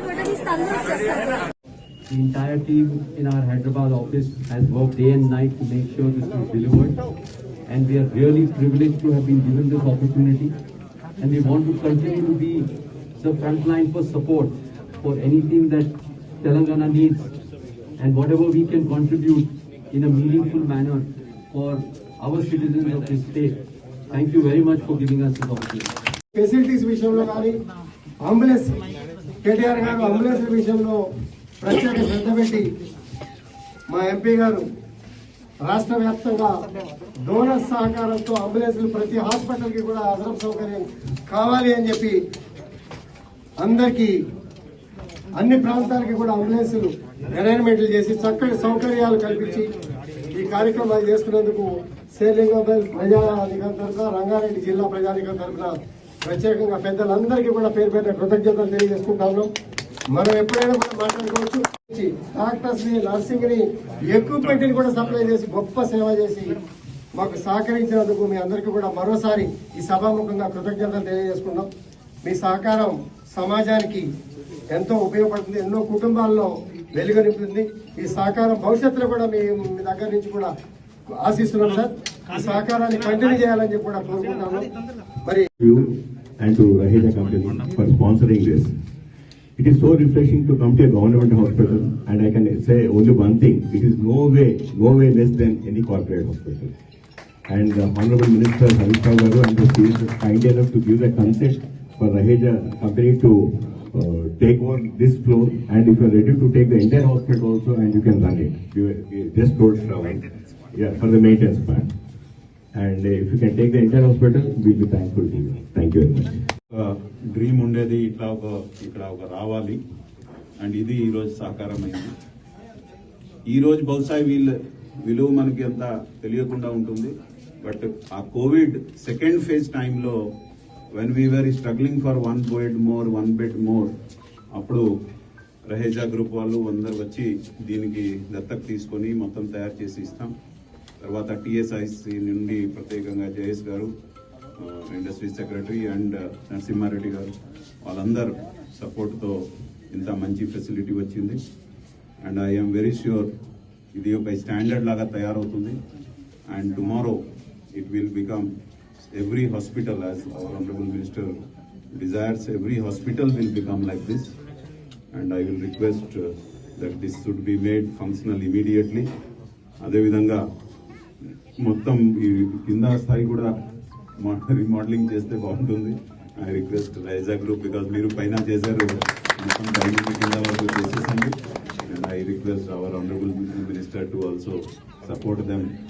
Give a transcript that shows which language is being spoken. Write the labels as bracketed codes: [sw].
[en] The entire team in our Hyderabad office has worked day and night to make sure this is delivered, and we are really privileged to have been given this opportunity, and we want to continue to be the front line for support for anything that Telangana needs and whatever we can contribute in a meaningful manner for our citizens of this state. Thank you very much for giving us this opportunity. [te] Facilities విషయంలో కానీ ambulance KTR గారు ambulance విషయంలో ప్రత్యేక శ్రద్ధ పెట్టి మా MP గారు రాష్ట్ర వ్యాప్తంగా డోనర్ సహకారంతో అంబులెన్స్లు ప్రతి హాస్పిటల్కి కూడా అదనపు సౌకర్యం కావాలి అని చెప్పి అందరికీ అన్ని ప్రాంతాలకి కూడా అంబులెన్సులు అరేంజ్మెంట్లు చేసి చక్కటి సౌకర్యాలు కల్పించి ఈ కార్యక్రమాలు చేసుకున్నందుకు సేలింగోబెల్ ప్రజాధికారి తరఫున రంగారెడ్డి జిల్లా ప్రజాధికారి తరఫున ప్రత్యేకంగా పెద్దలందరికీ కూడా పేరు పేరు కృతజ్ఞతలు తెలియజేసుకుంటాము. మనం ఎప్పుడైనా కూడా మాట్లాడుకోవచ్చు. డాక్టర్స్ ని నర్సింగ్ ని ఎక్విప్మెంట్ ని కూడా సప్లై చేసి గొప్ప సేవ చేసి మాకు సహకరించినందుకు మీ అందరికీ కూడా మరోసారి ఈ సభాముఖంగా కృతజ్ఞతలు తెలియజేసుకున్నాం. మీ సహకారం సమాజానికి ఎంతో ఉపయోగపడుతుంది, ఎన్నో కుటుంబాల్లో వెలుగు నింపుతుంది. ఈ సహకారం భవిష్యత్తులో కూడా మీ దగ్గర నుంచి కూడా ఆశిస్తున్నాం సార్. ఈ సహకారాన్ని కంటిన్యూ చేయాలని చెప్పి కూడా కోరుకుంటున్నాను. మరి [en] and to Raheja company for sponsoring this. It is so refreshing to come to a government hospital, and I can say only one thing: it is no way less than any corporate hospital. And Honorable Minister Haresh Rao Garu and the chief is kind enough to give the consent for Raheja company to take over this floor, and if you are ready to take the entire hospital also, and you can run it. You just told Shravan, yeah, for the maintenance part. And if you can take the entire hospital, we'll be thankful to you. Thank you very much. [te] Dream ఉండేది ఇక్కడ ఒక రావాలి, and ఇది ఈరోజు సాకారమైంది. ఈరోజు బహుశా విలువ మనకి అంత తెలియకుండా ఉంటుంది. బట్ ఆ కోవిడ్ సెకండ్ ఫేజ్ టైంలో when we were struggling for one bed more అప్పుడు రహేజా గ్రూప్ వాళ్ళు అందరు వచ్చి దీనికి దత్తత తీసుకొని మొత్తం తయారు చేసి ఇస్తాం. తర్వాత టీఎస్ఐసి నుండి ప్రత్యేకంగా జయేష్ గారు, ఇండస్ట్రీ సెక్రటరీ, అండ్ నరసింహారెడ్డి గారు, వాళ్ళందరూ సపోర్ట్తో ఇంత మంచి ఫెసిలిటీ వచ్చింది. అండ్ ఐఎమ్ వెరీ ష్యూర్ ఇది ఒక స్టాండర్డ్ లాగా తయారవుతుంది. [en] And tomorrow it will become every hospital, as our Honorable Minister desires, every hospital will become like this. And I will request that this should be made functional immediately. [te] అదేవిధంగా మొత్తం ఈ కింద స్థాయి కూడా రీమోడలింగ్ చేస్తే బాగుంటుంది. I request Raiza group, because మీరు పైన చేశారు, మొత్తం పైన కింద వరకు చేసేసండి. [en] And I request our honourable minister to also support them.